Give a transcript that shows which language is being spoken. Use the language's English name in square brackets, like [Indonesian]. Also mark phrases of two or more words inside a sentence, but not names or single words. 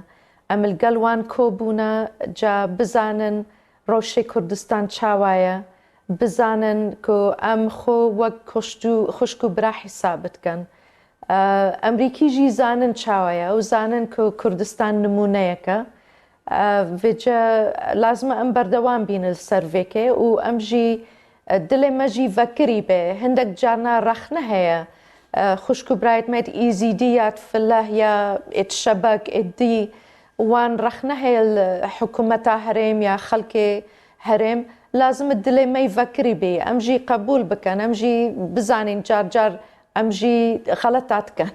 [Southern Kurdish] ئەمل گەلوان کۆبوونە جا بزانن ڕۆژێ کوردستان چاوایە، بزانن کە ئەم خۆ وەک خوشک و برا حیسابت کەن. ئەمریکیژی زانن چاوایە و زانن کە کوردستان نمونەیەکە. [Kurdish] vêce lazim e em berdewam bînin li ser vêkê û em jî dilê me jî vekirî bê hindek carna rexne heye xuşk û birayet me îzîdî ya fileh ya êt şebek êt dî wan rexne heye li hikûmeta herêm ya xelkê herêm lazim e dilê me vekirî bê em jî qebûl bikin em jî bizanîn car car em jî xeleta dikin.